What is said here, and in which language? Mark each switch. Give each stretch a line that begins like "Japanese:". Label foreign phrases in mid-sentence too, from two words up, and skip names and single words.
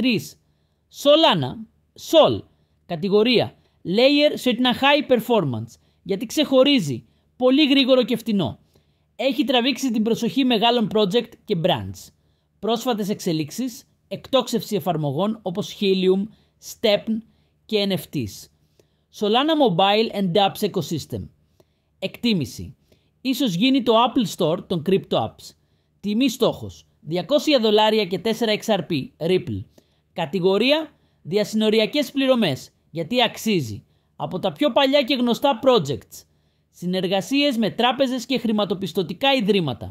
Greek: Solana, Sol. Κατηγορία Layer σε ένα
English: high performance,
Greek: γιατί ξεχωρίζει, πολύ γρήγορο και φτηνό. Έχει τραβήξει την προσοχή μεγάλων project και brands. Πρόσφατες εξελίξεις, εκτόξευση εφαρμογών όπως Helium, Stepn και NFTs.
English: Solana Mobile and Dapps Ecosystem.
Greek: Εκτίμηση. Ίσως γίνει το Apple Store των
English: Crypto Apps.
Greek: Τιμή στόχος $200 και 4 XRP, Ripple. Κατηγορία διασυνοριακές πληρωμές, γιατί αξίζει. Από τα πιο παλιά και γνωστά projects. Συνεργασίες με τράπεζες και χρηματοπιστωτικά ιδρύματα.